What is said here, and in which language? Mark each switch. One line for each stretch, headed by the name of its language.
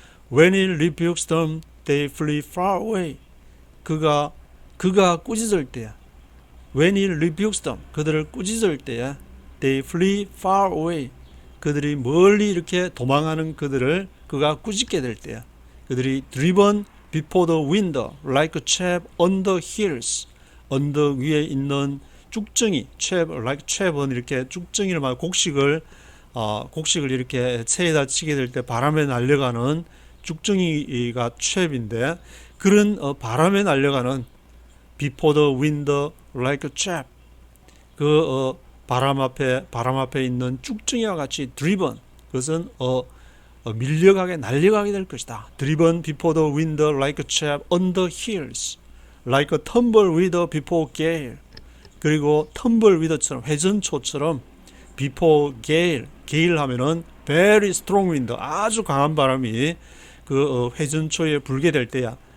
English: When he rebukes them, they flee far away.
Korean: 그가 꾸짖을 때야.
English: When he rebukes them,
Korean: 그들을 꾸짖을 때야.
English: They flee far away.
Korean: 그들이 멀리 이렇게 도망하는 그들을 그가 꾸짖게 될 때야. 그들이
English: driven before the wind like chaff on the hills.
Korean: 언덕 위에 있는 쭉정이, chaff, like chaff은 이렇게 쭉정이를 말 곡식을 이렇게 채에다 치게 될 때 바람에 날려가는 쭉정이가 chaff인데, 그런 바람에 날려가는
English: before the wind like chaff,
Korean: 바람 앞에 있는 쭉정이와 같이 driven, 그것은 밀려가게 날려가게 될 것이다.
English: driven before the wind like chaff on the hills, like a tumbleweed before gale.
Korean: 그리고 tumbleweed처럼 회전초처럼
English: before gale
Korean: 하면은
English: very strong wind,
Korean: 아주 강한 바람이 회전초에 불게 될 때야.